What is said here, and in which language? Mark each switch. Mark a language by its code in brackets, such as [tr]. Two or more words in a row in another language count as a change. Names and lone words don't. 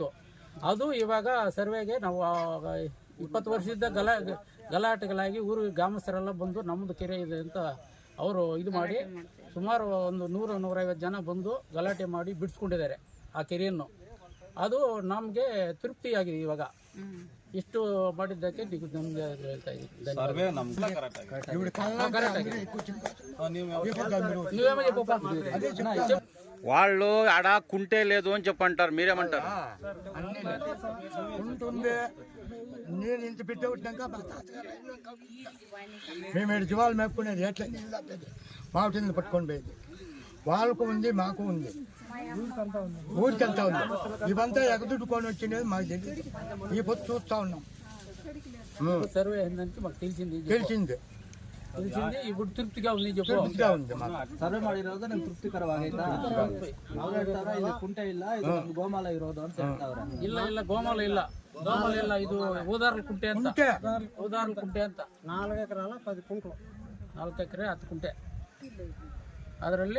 [kn] ಅದು ಇವಾಗ ಸರ್ವೆಗೆ ನಾವು 20 ವರ್ಷದಿಂದ ಗಲಾಟೆಗಳಾಗಿ ಊರು ಗ್ರಾಮಸ್ಥರೆಲ್ಲ ಬಂದು ನಮ್ಮದು ಕೆರೆ ಇದೆ ಅಂತ ಅವರು ಇದು ಮಾಡಿ ಸುಮಾರು ಒಂದು 100-150 ಜನ ಬಂದು ಗಲಾಟೆ ಮಾಡಿ ಬಿಡಿಸ್ಕೊಂಡಿದ್ದಾರೆ ಆ ಕೆರೆಯನ್ನು. ಅದು ನಮಗೆ ತೃಪ್ತಿಯಾಗಿದೆ. ಇವಾಗ ಇಷ್ಟು ಮಾಡಿದ್ದಕ್ಕೆ ನಮ್ಗೆ ಹೇಳ್ತಾ ಇದ್ದೀವಿ. [te] వాళ్ళు ఆడ కుంటే లేదు అని చెప్పంటారు, మీరేమంటారు? ఉంటుంది. నీళ్ళు ఇంత పెట్టి కొట్టినాక మేము 7 జీవాలు మేపుకునేది ఎట్లా మామిడి పట్టుకొని పోయేది. వాళ్ళకు ఉంది, మాకు ఉంది, ఊరికంతా ఉంది. ఇవంతా ఎగదుడుకొని వచ్చినది మాకు తెలియదు. ఈ పొత్తు చూస్తా ఉన్నాం. సర్వే అయిందంటే మాకు తెలిసింది. ఇప్పుడు తృప్తిగా ఉంది. తృప్తిగా ఉంది మాకు. [kn] ಸರ್ವೆ ಮಾಡಿರೋದು ನಿಮ್ಗೆ ತೃಪ್ತಿಕರವಾಗೈತಾ? ಅವ್ರು ಹೇಳ್ತಾರ ಇಲ್ಲಿ ಕುಂಟೆ ಇಲ್ಲ, ಇದು ಗೋಮಾಲ ಇರೋದು ಅಂತ ಹೇಳ್ತಾವ್ರೆ. ಇಲ್ಲ ಗೋಮಾಲ ಇಲ್ಲ, ಇದು ಊದಾರ್ಲು ಕುಂಟೆ ಅಂತ. ಊದಾರ್ಲು ಕುಂಟೆ ಅಂತ 4 ಎಕರೆ 10 ಗುಂಟೆ, 4 ಎಕರೆ 10 ಗುಂಟೆ. ಅದರಲ್ಲಿ